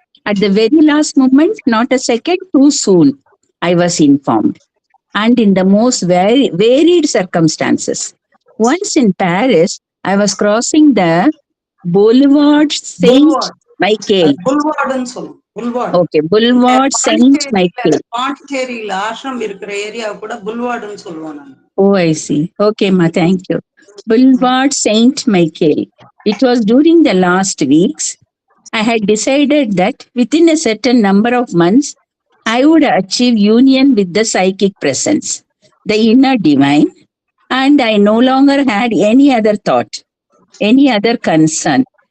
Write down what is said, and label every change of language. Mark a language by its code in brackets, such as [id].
[en] At the very last moment, not a second too soon, I was informed. And in the most varied circumstances. Once in Paris, I was crossing the Boulevard Saint Michael. [ta] புல்வார்டுன்னு சொல்லுவோம். புல்வார்டு. [en] Okay, Boulevard Saint Michael. [ta] பாண்டிச்சேரியில ஆசிரம் இருக்கிற area கூட புல்வார்டுன்னு சொல்லுவோம் நாங்க. [en] Oh, I see. Okay, ma, thank you. Boulevard Saint Michael. It was during the last weeks. I had decided that within a certain number of months, I would achieve union with the psychic presence, the inner divine, and I no longer had any other thought, any other concern.